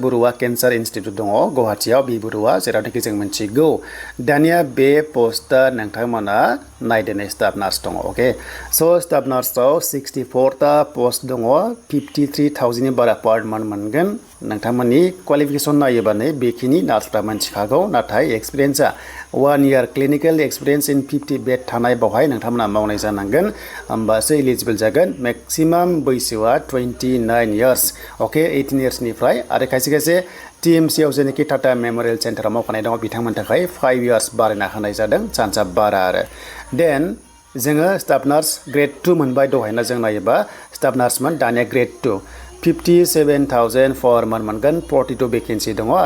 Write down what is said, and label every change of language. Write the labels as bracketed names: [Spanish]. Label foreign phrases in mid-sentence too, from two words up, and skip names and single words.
[Bodo] बरुवा [English] cancer institute [Bodo] दङ गुवाहाटीयाव बरुवा जेरावनोखि जों मिन्थिगौ दानिया बे पस्टआ नोंथांमोना नायदेनाय [English] staff nurse [Bodo] दङ ओके स' [English] staff nurse [Bodo] 64टा पस्ट दङ 53,000नि बारा [English] per month [Bodo] मोनगोन नोंथांमोननि क्वालिफिकेशन नायोबानो बेखिनि नार्सफ्रा मिन्थिखागौ नाथाय एक्सपिरियेन्सआ [English] 1 year clinical experience in 50 bed [Bodo] थानाय बावहाय नोंथांमोना मावनाय जानांगोन होमबासो एलिजिबल जागोन मेक्सिमाम बैसोआ 29 years ओके 18 yearsनिफ्राय आरो खायसे खायसे टीएमसीआव जेनेखि [English] Tata Memorial Centre [Bodo] मावखानाय दङ बिथांमोननि थाखाय 5 years बारायना होनाय जादों चान्सआ बारा आरो देन जोङो [English] staff nurse grade 2 [Bodo] मोनबाय दहायना जों नायोबा [English] staff nurse [Bodo] दानिया ग्रेड 2 57,000 [English] per month [Bodo] मोनगोन 42 भेकेन्सि दङ आरो